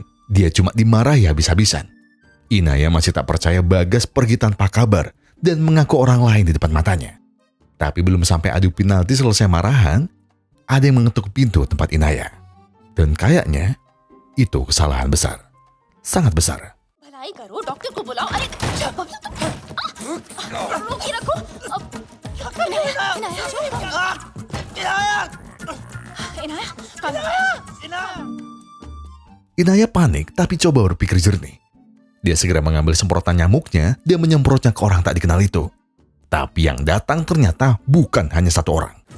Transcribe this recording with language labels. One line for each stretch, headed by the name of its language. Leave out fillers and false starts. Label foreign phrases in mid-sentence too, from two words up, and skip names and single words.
Indonesian: Dia cuma dimarahi habis-habisan. Inaya masih tak percaya Bagas pergi tanpa kabar dan mengaku orang lain di depan matanya. Tapi belum sampai adu penalti selesai marahan, ada yang mengetuk pintu tempat Inaya. Dan kayaknya itu kesalahan besar. Sangat besar.
Hindi: भलाई करो डॉक्टर को बुलाओ. अरे रोकी रखो.
Indonesian: Inaya panik tapi coba berpikir jernih. Dia segera mengambil semprotan nyamuknya dan menyemprotnya ke orang tak dikenal itu. Tapi yang datang ternyata bukan hanya satu orang.